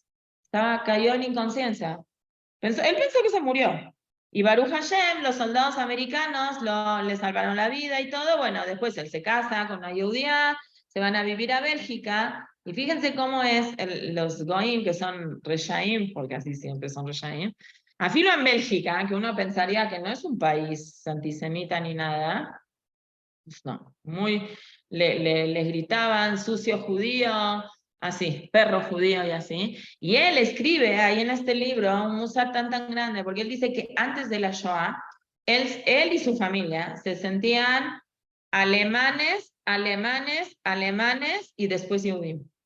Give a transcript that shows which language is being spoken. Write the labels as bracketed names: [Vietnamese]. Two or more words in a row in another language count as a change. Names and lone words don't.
[Spanish] Cayó en inconsciencia. Él pensó que se murió. [Hebrew] Y ברוך השם, [Spanish] los soldados americanos le salvaron la vida y todo. Bueno, después él se casa con una judía, se van a vivir a Bélgica. Y fíjense cómo es los goim, que son reshaim, porque así siempre son reshaim. Afilo en Bélgica, que uno pensaría que no es un país antisemita ni nada. Pues no, les gritaban sucio judío, así, perro judío y así. Y él escribe ahí en este libro un musar tan grande, porque él dice que antes de la Shoah, él y su familia se sentían alemanes, y después judíos.